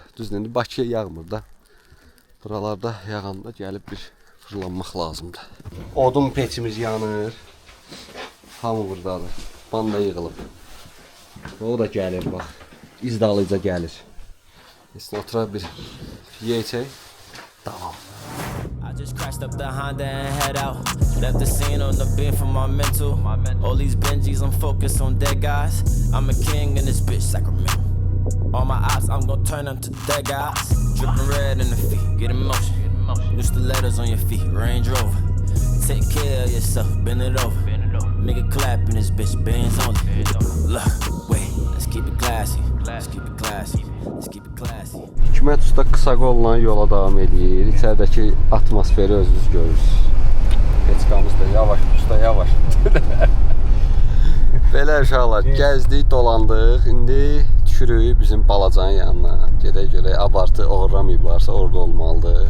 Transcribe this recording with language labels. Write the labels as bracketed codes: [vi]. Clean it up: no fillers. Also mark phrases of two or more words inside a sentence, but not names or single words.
[az] Düzdür, indi Bakıya yağmır da. Buralarda yağanda gəlib bir fırlanmaq lazımdır. Odun peçimiz yanır. Hamı buradadır. Banda yığılıb. O da gəlir bax. İzdalıca gəlir. Üstüne oturaq bir yeyəcək. Tamam. [en] I just crashed up the Honda and head out. Left the scene on the beat for my mental. All these Benjis, I'm focused on dead guys. I'm a king in this bitch, Sacramento. All my ops, I'm gon' turn them to dead guys. Drippin' red in the feet, get in motion. New stilettos on your feet, Range Rover. Take care of yourself, bend it over. Make it clap in this bitch, bands on it. Look, wait, let's keep it classy. Let's keep it classy. Let's keep it classy. [az] Hikmət usta qısa qolla yola davam edir. İçəridəki atmosferi özünüz görürsünüz. Peçkamız da yavaş, usta yavaş. Belə uşaqlar, gəzdik, dolandıq. İndi düşürük bizim balacanın yanına. Gedək görək, abartı oğurlamayıblarsa orada olmalıdır.